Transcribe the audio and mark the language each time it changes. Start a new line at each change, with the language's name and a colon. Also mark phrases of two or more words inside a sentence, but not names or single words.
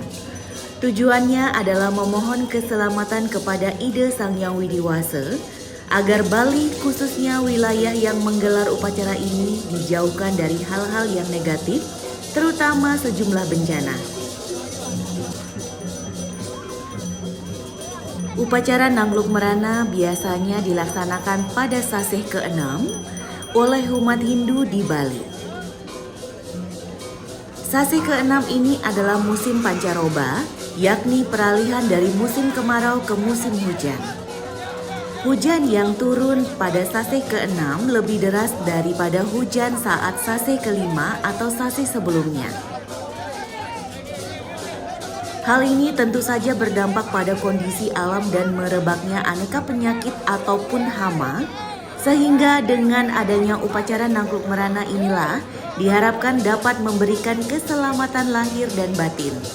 Indonesian: Tujuannya adalah memohon keselamatan kepada Ida Sang Hyang Widiwasa agar Bali, khususnya wilayah yang menggelar upacara ini, dijauhkan dari hal-hal yang negatif, terutama sejumlah bencana. Upacara Nangluk Merana biasanya dilaksanakan pada sasih ke-6 oleh umat Hindu di Bali. Sasih ke-6 ini adalah musim pancaroba, yakni peralihan dari musim kemarau ke musim hujan. Hujan yang turun pada sasih ke-6 lebih deras daripada hujan saat sasih ke-5 atau sasih sebelumnya. Hal ini tentu saja berdampak pada kondisi alam dan merebaknya aneka penyakit ataupun hama, sehingga dengan adanya upacara Nangluk Merana inilah diharapkan dapat memberikan keselamatan lahir dan batin.